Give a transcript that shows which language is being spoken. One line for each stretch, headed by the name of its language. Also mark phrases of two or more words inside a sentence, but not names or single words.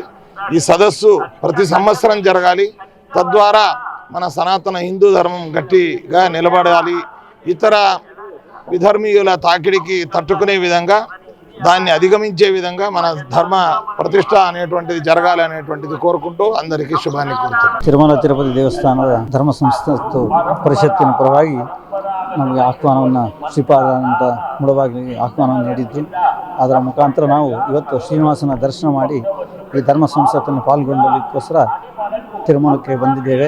Telugu: ఈ సదస్సు ప్రతి సంవత్సరం జరగాలి. తద్వారా మన సనాతన హిందూ ధర్మం గట్టిగా నిలబడాలి. ఇతర విధర్మీయుల తాకిడికి తట్టుకునే విధంగా, దాన్ని అధిగమించే విధంగా మన ధర్మ ప్రతిష్ట అనేటువంటిది జరగాలి అనేటువంటిది కోరుకుంటూ అందరికీ
Kannada: ಶುಭಾನಿ ಕೋರುತ್ತೇನೆ. ತಿರುಮಲ ತಿರುಪತಿ ದೇವಸ್ಥಾನದ ಧರ್ಮ ಸಂಸ್ಥೆ ಪರಿಷತ್ತಿನ ಪರವಾಗಿ ನಮಗೆ ಆಹ್ವಾನವನ್ನು ಶ್ರೀಪಾದ ಮುಳಬಾಗಿಲಿಗೆ ಆಹ್ವಾನವನ್ನು ನೀಡಿದ್ದು, ಅದರ ಮುಖಾಂತರ ನಾವು ಇವತ್ತು ಶ್ರೀನಿವಾಸನ ದರ್ಶನ ಮಾಡಿ ಈ ಧರ್ಮ ಸಂಸ್ಥೆಯನ್ನು ಪಾಲ್ಗೊಳ್ಳಲಿಕ್ಕೋಸ್ಕರ ತಿರುಮಲಕ್ಕೆ ಬಂದಿದ್ದೇವೆ.